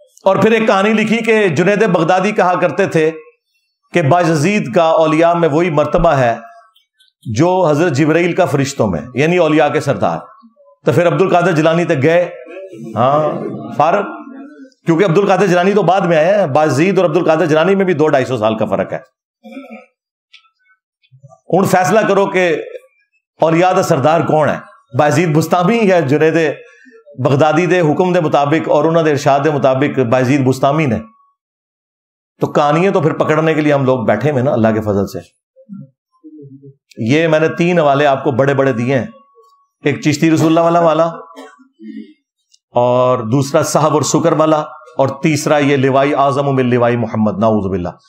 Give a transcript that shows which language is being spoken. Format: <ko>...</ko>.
<ur>اور پھر ایک کہانی لکھی کہ جنید بغدادی کہا کرتے تھے کہ بایزید کا اولیاء میں وہی مرتبہ ہے جو حضرت جبرائیل کا فرشتوں میں، یعنی اولیاء کے سردار. تو پھر عبد القادر جیلانی تک گئے. ہاں فارغ، کیونکہ عبد القادر جیلانی تو بعد میں آئے ہیں. بایزید اور عبد القادر جیلانی میں بھی 200-250 سال کا فرق ہے.</ur> <pa>ہوں فیصلہ کرو کہ اولیاء دا سردار کون ہے، بایزید بستامی یا جنید بغدادی دے حکم دے مطابق اور انہوں دے ارشاد دے مطابق بایزید بستامی نے.</pa> <ur>تو کہانیاں تو پھر پکڑنے کے لیے ہم لوگ بیٹھے ہوئے نا اللہ کے فضل سے. یہ میں نے 3 حوالے آپ کو بڑے بڑے دیے ہیں، ایک چشتی رسول اللہ والا اور دوسرا صحب اور سکر والا، اور تیسرا یہ</ur> <ar>لوائی اعظم من لوائی محمد.</ar> <ur>نعوذ باللہ.</ur>